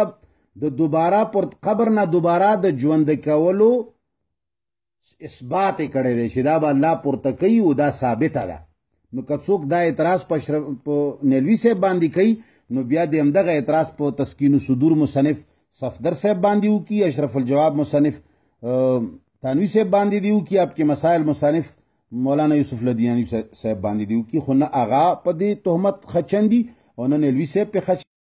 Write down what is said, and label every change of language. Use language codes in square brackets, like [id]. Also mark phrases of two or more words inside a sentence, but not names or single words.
[ps] د دوباره پر قبر نه دوباره د ژوند کولو اثبات یې کړی دی چې دا به الله پورته کوي او دا ثابته ده. نو که څوک دا اعتراض په نیلوي صاحب باندې کوي نو بیا د همدغه اعتراض په تسکین الصدور مصنف صفدر صاحب باندې وکړي، اشرف الجواب مصنف تانوي صاحب باندې دی وکړي، آپ کے مسائل مصنف مولانا یوسف لودھیانوی صاحب باندې دی وکړي. خو نه هغه په دې تهمت خچن دي او نه نیلوي صاحب په